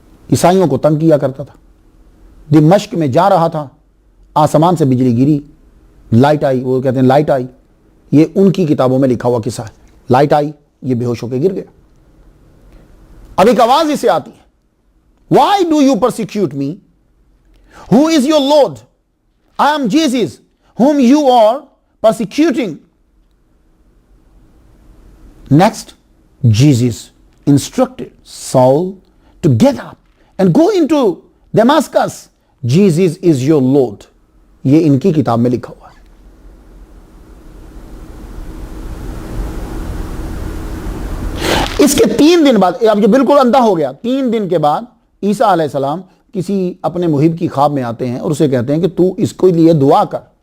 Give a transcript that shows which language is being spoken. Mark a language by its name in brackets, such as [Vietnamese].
[Urdu] عیسائیوں کو تنگ کیا کرتا تھا، دمشق میں جا رہا تھا، آسمان سے بجلی گری، لائٹ آئی، وہ کہتے ہیں لائٹ آئی، یہ ان کی کتابوں میں لکھا ہوا قصہ ہے، لائٹ آئی، یہ بے ہوش ہو کے گر گیا۔ اب ایک آواز اسے آتی ہے، [English] Why do you persecute me? Who is your Lord? I am Jesus, whom you are persecuting. Next, Jesus instructed Saul to get up and go into Damascus. Jesus is your Lord. [Urdu] یہ ان کی کتاب میں لکھا ہوا ہے۔ اس کے 3 دن بعد، اب یہ بالکل اندھا ہو گیا، 3 دن کے بعد عیسیٰ علیہ السلام کسی اپنے محب کی خواب میں آتے ہیں اور اسے کہتے ہیں کہ تو اس کے لیے دعا کر،